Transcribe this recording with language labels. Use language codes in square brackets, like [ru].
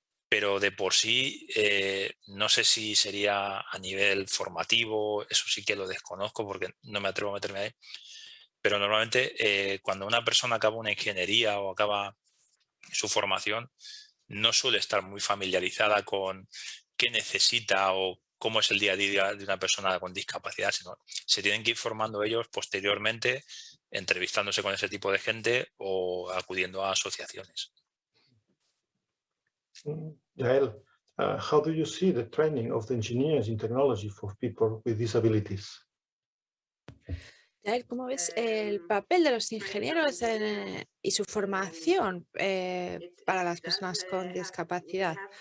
[es] Pero de por sí, no sé si sería a nivel formativo, eso sí que lo desconozco porque no me atrevo a meterme ahí, pero normalmente cuando una persona acaba una ingeniería o acaba su formación, no suele estar muy familiarizada con qué necesita o cómo es el día a día de una persona con discapacidad, sino se tienen que ir formando ellos posteriormente, entrevistándose con ese tipo de gente o acudiendo a asociaciones. [en] Yael, how do you see the training of the engineers in technology for people with disabilities? [es] Yael, ¿cómo ves el papel de los ingenieros y su formación para las personas con discapacidad?